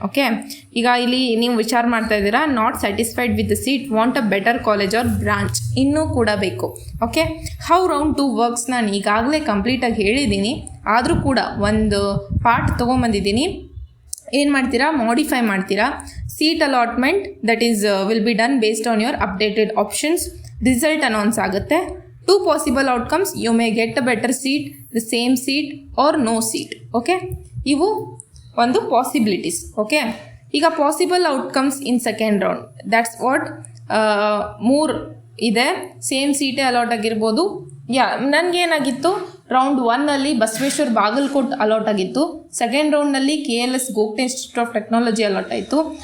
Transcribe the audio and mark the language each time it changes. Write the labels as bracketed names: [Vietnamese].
[Kannada] Okay, ಈಗ ಇಲ್ಲಿ ನೀವು ವಿಚಾರ ಮಾಡ್ತಾ ಇದ್ದೀರಾ, [English] not satisfied with the seat, want a better college or branch, [Kannada] ಇನ್ನೂ ಕೂಡ ಬೇಕು. ಓಕೆ, [English] how round 2 works [Kannada] ನಾನು ಈಗಾಗಲೇ ಕಂಪ್ಲೀಟಾಗಿ ಹೇಳಿದ್ದೀನಿ. ಆದರೂ ಕೂಡ ಒಂದು ಪಾರ್ಟ್ ತೊಗೊಂಬಂದಿದ್ದೀನಿ. ಏನು ಮಾಡ್ತೀರಾ, ಮಾಡಿಫೈ ಮಾಡ್ತೀರಾ. [English] Seat allotment that is will be done based on your updated options. [Kannada] Result announce ಆಗುತ್ತೆ. [English] 2 possible outcomes, you may get a better seat, the same seat or no seat. [Kannada] Okay, ಇವು ಒಂದು possibilities. [English] Okay, ಈಗ possible outcomes in second round, that's what 3 ಇದೆ. [Kannada] Same ಸೀಟೇ allot ಆಗಿರ್ಬೋದು. ನನಗೇನಾಗಿತ್ತು, round 1 Basaveshwara Bagalkot allot ಆಗಿತ್ತು. Second ರೌಂಡ್ನಲ್ಲಿ KLS ಗೋಗ್ಟೆ institute of technology allot ಆಯಿತು.